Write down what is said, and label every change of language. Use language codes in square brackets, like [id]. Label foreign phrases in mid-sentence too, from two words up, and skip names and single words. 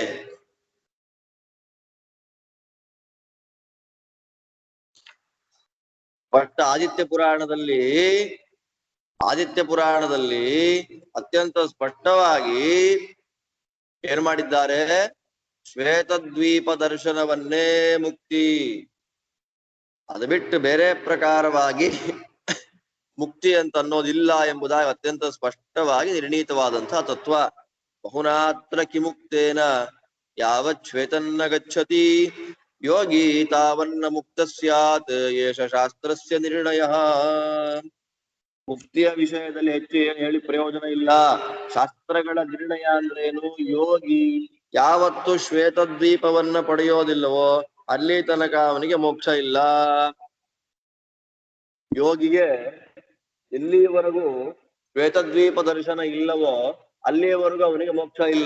[kn] ಬಟ್ ಆದಿತ್ಯ ಪುರಾಣದಲ್ಲಿ ಅತ್ಯಂತ ಸ್ಪಷ್ಟವಾಗಿ ಏನ್ ಮಾಡಿದ್ದಾರೆ, ಶ್ವೇತದ್ವೀಪ ದರ್ಶನವನ್ನೇ ಮುಕ್ತಿ, ಅದು ಬಿಟ್ಟು ಬೇರೆ ಪ್ರಕಾರವಾಗಿ ಮುಕ್ತಿ ಅಂತ ಅನ್ನೋದಿಲ್ಲ ಎಂಬುದಾಗಿ ಅತ್ಯಂತ ಸ್ಪಷ್ಟವಾಗಿ ನಿರ್ಣೀತವಾದಂತಹ ತತ್ವ. [sa] ಬಹುನಾತ್ರ ಕಿಮುಕ್ತೇನ ಯಾವತ್ ಶ್ವೇತನ್ನ ಗಚ್ಚತಿ ಯೋಗಿ ತಾವನ್ನ ಮುಕ್ತ ಸ್ಯಾತ್ ಏಷ ಶಾಸ್ತ್ರಸ್ಯ ನಿರ್ಣಯ. [kn] ಮುಕ್ತಿಯ ವಿಷಯದಲ್ಲಿ ಹೆಚ್ಚು ಏನು ಹೇಳಿ ಪ್ರಯೋಜನ ಇಲ್ಲ. ಶಾಸ್ತ್ರಗಳ ನಿರ್ಣಯ ಅಂದ್ರೇನು, ಯೋಗಿ ಯಾವತ್ತು ಶ್ವೇತದ್ವೀಪವನ್ನ ಪಡೆಯೋದಿಲ್ಲವೋ ಅಲ್ಲಿ ತನಕ ಅವನಿಗೆ ಮೋಕ್ಷ ಇಲ್ಲ. ಯೋಗಿಗೆ ಎಲ್ಲಿವರೆಗೂ ಶ್ವೇತದ್ವೀಪ ದರ್ಶನ ಇಲ್ಲವೋ ಅಲ್ಲಿಯವರೆಗೂ ಅವನಿಗೆ ಮೋಕ್ಷ ಇಲ್ಲ.